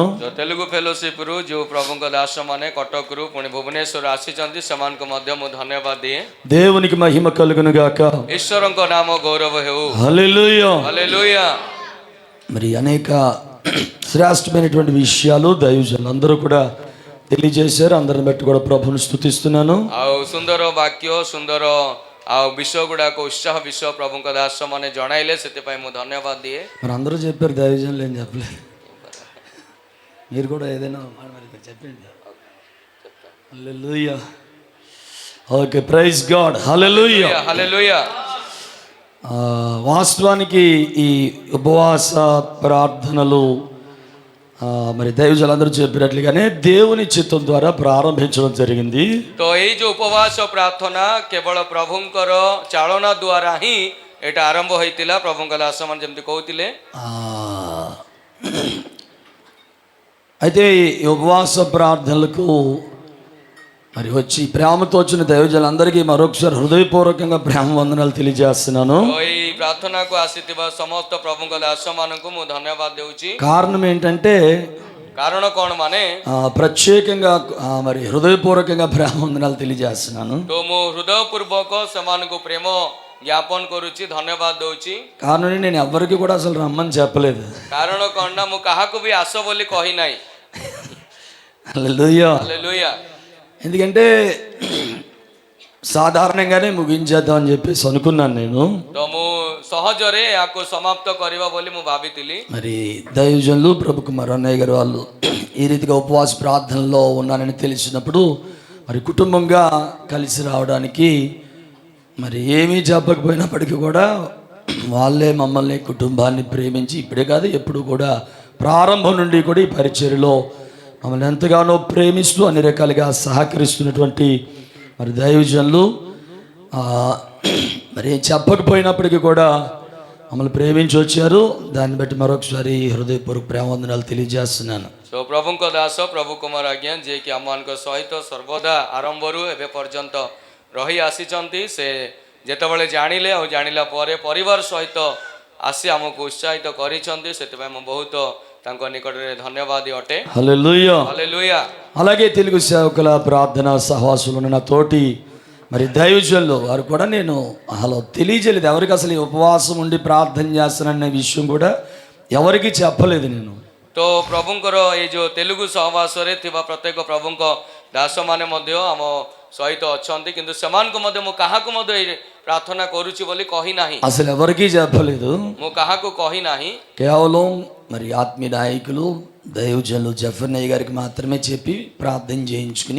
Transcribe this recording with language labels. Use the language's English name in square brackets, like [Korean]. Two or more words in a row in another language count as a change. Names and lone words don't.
[Odia] ତେଲୁଗୁ ଫେଲୋସିପ୍ରୁ ଯେଉଁ ପ୍ରଭୁଙ୍କ ଦାସମାନେ କଟକରୁ ପୁଣି ଭୁବନେଶ୍ୱର ଆସିଛନ୍ତି ସେମାନଙ୍କୁ ମଧ୍ୟ ମୁଁ ଧନ୍ୟବାଦ ଦିଏ. [Telugu] దేవునికి మహిమ కలుగును గాక. [Odia] ଈଶ୍ୱରଙ୍କ ନାମ ଗୌରବ ହେଉ. [Telugu] హల్లెలూయా. హల్లెలూయా. మరి అనేక శ్రేష్టమైనటువంటి విషయాలు దైవజనులు అందరూ కూడా తెలియజేశారు. అందరిని బట్టి కూడా ప్రభువుని స్తుతిస్తున్నాను. [Odia] ଆଉ ସୁନ୍ଦର ବାକ୍ୟ ସୁନ୍ଦର ଆଉ ବିଷୟ ଗୁଡ଼ାକ ଉତ୍ସାହ ବିଷୟ ପ୍ରଭୁଙ୍କ ଦାସମାନେ ଜଣାଇଲେ ସେଥିପାଇଁ ମୁଁ ଧନ୍ୟବାଦ ଦିଏ. [Telugu] మరి అందరూ చెప్పారు, దైవజనులు ఏం చెప్పలేదు. మీరు కూడా ఏదైనా మరి చెప్పండి. హల్లెలూయా. ఓకే, [English] praise God. [Telugu] హల్లెలూయా. హల్లెలూయా. వాస్తవానికి ఈ ఉపవాస ప్రార్థనలు మరి దైవజనులందరూ చెప్పినట్లుగానే దేవుని చిత్తం ద్వారా ప్రారంభించడం జరిగింది. [Odia] ତ ଏଇ ଯୋଉ ଉପବାସ ପ୍ରାର୍ଥନା କେବଳ ପ୍ରଭୁଙ୍କର ଚାଳନା ଦ୍ୱାରା ହିଁ ଏଇଟା ଆରମ୍ଭ ହୋଇଥିଲା. ପ୍ରଭୁଙ୍କ ଦାସମାନେ ଯେମିତି କହୁଥିଲେ. [Telugu] అయితే ఈ ఉపవాస ప్రార్థనలకు మరి వచ్చి ప్రేమతో వచ్చిన దైవజనులందరికీ మరొకసారి హృదయపూర్వకంగా ప్రేమ వందనాలు తెలియజేస్తున్నాను. [Odia] ତ ଏଇ ପ୍ରାର୍ଥନାକୁ ଆସିଥିବା ସମସ୍ତ ପ୍ରଭୁଙ୍କ ଦାସମାନଙ୍କୁ ମୁଁ ଧନ୍ୟବାଦ ଦେଉଛି. [Telugu] కారణం ఏంటంటే [Odia] କାରଣ କ'ଣ ମାନେ [Telugu] ప్రత్యేకంగా మరి హృదయపూర్వకంగా ప్రేమ వందనాలు తెలియజేస్తున్నాను. [Odia] ତ ମୁଁ ହୃଦୟପୂର୍ବକ ସେମାନଙ୍କୁ ପ୍ରେମ ଜ୍ଞାପନ କରୁଛି, ଧନ୍ୟବାଦ ଦଉଛି. [Telugu] కారణం నేను ఎవరికి కూడా అసలు రమ్మని చెప్పలేదు. [Odia] କାରଣ କ'ଣ ନା ମୁଁ କାହାକୁ ବି ଆସ ବୋଲି କହି ନାହିଁ. [Telugu] హల్లెలూయా. హల్లెలూయా. ఎందుకంటే సాధారణంగానే ముగించేద్దాం అని చెప్పేసి అనుకున్నాను నేను. [Odia] ତ ମୁଁ ସହଜରେ ଏହାକୁ ସମାପ୍ତ କରିବା ବୋଲି ମୁଁ ଭାବିଥିଲି. [Telugu] మరి దైవజనులు ప్రభు కుమార్ అన్నయ్య గారు వాళ్ళు ఈ రీతిగా ఉపవాస ప్రార్థనలో ఉన్నానని తెలిసినప్పుడు మరి కుటుంబంగా కలిసి రావడానికి మరి ఏమీ చెప్పకపోయినప్పటికీ కూడా వాళ్ళే మమ్మల్ని కుటుంబాన్ని ప్రేమించి ఇప్పుడే కాదు ఎప్పుడు కూడా ప్రారంభం నుండి కూడా ఈ పరిచర్యలో మమ్మల్ని ఎంతగానో ప్రేమిస్తూ అన్ని రకాలుగా సహకరిస్తున్నటువంటి మరి దైవజనులు మరి చెప్పకపోయినప్పటికీ కూడా మమ్మల్ని ప్రేమించి వచ్చారు. దాన్ని బట్టి మరొకసారి హృదయపూర్వక ప్రేమ వందనాలు తెలియజేస్తున్నాను. [Odia] సో ପ୍ରଭୁଙ୍କ ଦାସ ପ୍ରଭୁ କୁମାର ଆଜ୍ଞା ଯିଏକି ଆମମାନଙ୍କ ସହିତ ସର୍ବଦା ଆରମ୍ଭରୁ ଏବେ ପର୍ଯ୍ୟନ୍ତ ରହି ଆସିଛନ୍ତି. ସେ ଯେତେବେଳେ ଜାଣିଲେ ଆଉ ଜାଣିଲା ପରେ ପରିବାର ସହିତ ଆସି ଆମକୁ ଉତ୍ସାହିତ କରିଛନ୍ତି. ସେଥିପାଇଁ ମୁଁ ବହୁତ ତାଙ୍କ ନିକଟରେ ଧନ୍ୟବାଦ ଅଟେ. [Telugu] హల్లెలూయా. హల్లెలూయా. అలాగే తెలుగు సేవకుల ప్రార్థన సహవాసులు నా తోటి మరి దైవజనులు వారు కూడా నేను అసలు తెలియజేయలేదు. ఎవరికి అసలు ఈ ఉపవాసం ఉండి ప్రార్థన చేస్తాననే విషయం కూడా ఎవరికి చెప్పలేదు నేను. [Odia] ତ ପ୍ରଭୁଙ୍କର ଏଇ ଯେଉଁ ତେଲୁଗୁ ସହବାସରେ ଥିବା ପ୍ରତ୍ୟେକ ପ୍ରଭୁଙ୍କ ଦାସମାନେ ମଧ୍ୟ ଆମ ସହିତ ଅଛନ୍ତି, କିନ୍ତୁ ସେମାନଙ୍କୁ ମଧ୍ୟ ମୁଁ କାହାକୁ ମଧ୍ୟ ଏଇ ପ୍ରାର୍ଥନା କରୁଛି ବୋଲି କହି ନାହିଁ. [Telugu] అసలు ఎవరికి చెప్పలేదు. [Odia] ମୁଁ କାହାକୁ କହି ନାହିଁ. [Telugu] కేవలం మరి ఆత్మీయ నాయకులు దైవజనులు జఫర్నయ్య గారికి మాత్రమే చెప్పి ప్రార్థన చేయించుకుని